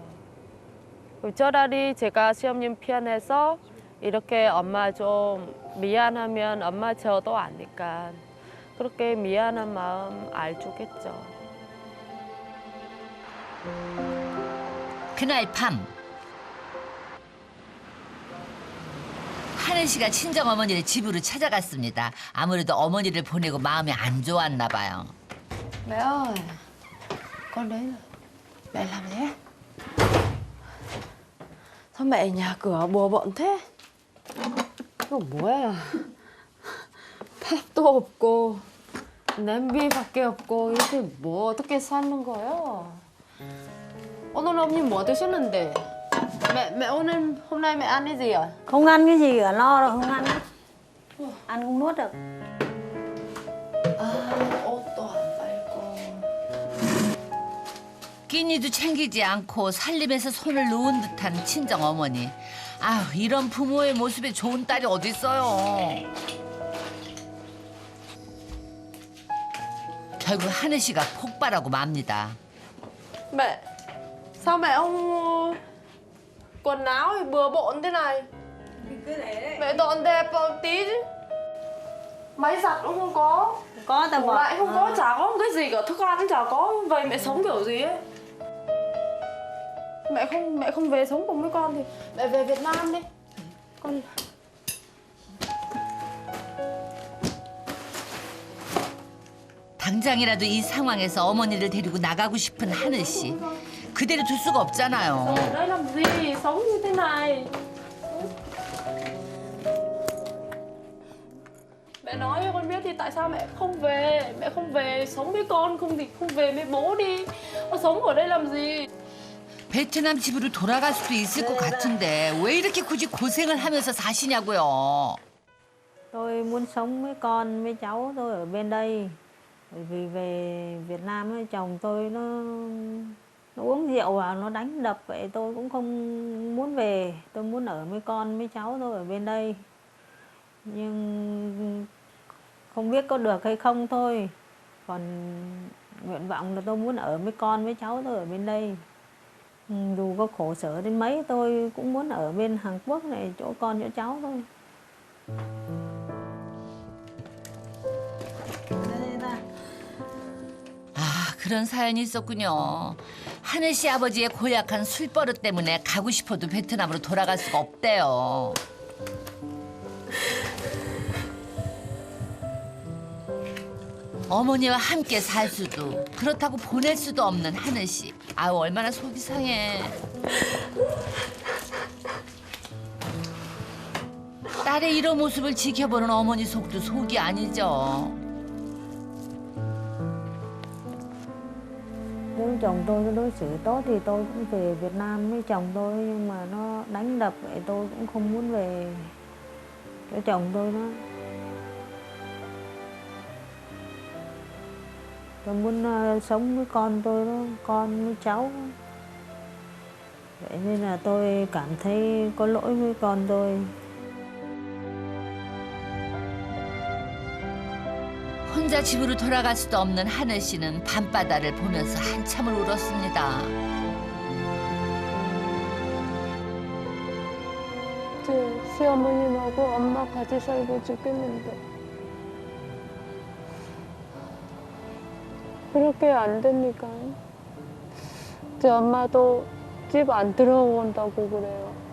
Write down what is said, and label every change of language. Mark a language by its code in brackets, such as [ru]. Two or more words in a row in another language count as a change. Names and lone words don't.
[ko] 차라리 제가 시험님 편해서 이렇게 엄마 좀 미안하면 엄마 저도 아니까 그렇게 미안한 마음 알주겠죠. 그날 밤 하늘 씨가 친정어머니를 집으로 찾아갔습니다. 아무래도 어머니를 보내고 마음이 안 좋았나 봐요. [vi] Mẹ ơi, con đến rồi. Mẹ làm gì? Sao mẹ nhà cửa bừa bộn thế? [ko] 이거 뭐야? 밥도 없고 냄비밖에 없고 이렇게 뭐 어떻게 사는 거예요? 오늘 어머님 뭐 드시는데? [vi] mẹ 오늘 hôm nay mẹ ăn cái gì ạ? Không ăn cái gì cả, lo rồi không ăn. Ăn không nuốt được. [ko] 옷도 안 빨고. 끼니도 챙기지 않고 살림에서 손을 놓은 듯한 친정 어머니. 아휴, 이런 부모의 모습에 좋은 딸이 어디 있어요. 결국 하늘 씨가 폭발하고 맙니다. [vi] Mẹ, sao mẹ không quần áo thì bừa bộn thế này? Mẹ dọn dẹp tí chứ. Máy giặt cũng không có. Có tao Tủ bỏ. lạnh không có, chả có một cái gì cả, thức ăn cũng chả có. Vậy mẹ sống kiểu gì ấy? Mẹ không về sống cùng với con thì mẹ về Việt Nam đi. Con [ko] 당장이라도 이 상황에서 어머니를 데리고 나가고 싶은 하늘 씨. 그대로 둘 수가 없잖아요. [vi] ở đây làm gì, sống như thế này. Mẹ nói cho con biết thì tại sao mẹ không về? Mẹ không về sống với con, không thì không về với bố đi. Con sống ở đây làm gì? [ko] 베트남 집으로 돌아갈 수도 있을 것 같은데 왜 이렇게 굳이 고생을 하면서 사시냐고요. [vi] Tôi muốn sống với con, với cháu tôi ở bên đây. Bởi vì về Việt Nam ấy, chồng tôi nó uống rượu vào, nó đánh đập vậy tôi cũng không muốn về. Tôi muốn ở với con, với cháu tôi ở bên đây. Nhưng không biết có được hay không thôi. Còn nguyện vọng là tôi muốn ở với con, với cháu tôi ở bên đây. Dù có khổ sở đến mấy tôi cũng muốn ở bên Hàn Quốc này, chỗ con chỗ cháu thôi. [ko] 아, 그런 사연이 있었군요. 하늘 씨 아버지의 고약한 술버릇 때문에 가고 싶어도 베트남으로 돌아갈 수가 없대요. 어머니와 함께 살 수도 그렇다고 보낼 수도 없는 하늘 씨. 아유, 얼마나 속이 상해. 딸의 이런 모습을 지켜보는 어머니 속도 속이 아니죠. [vi] Nếu chồng tôi nó đối xử tốt thì tôi cũng về Việt Nam với chồng tôi, nhưng mà nó đánh đập vậy tôi cũng không muốn về cho chồng tôi đó. Tôi muốn sống với con tôi đó, con với cháu. Vậy nên là tôi cảm thấy có lỗi với con tôi. [ko] 혼자 집으로 돌아갈 수도 없는 하늘 씨는 밤바다를 보면서 한참을 울었습니다. 제 시어머님하고 엄마 같이 살고 죽겠는데 그렇게 안 되니까 제 엄마도 집 안 들어온다고 그래요.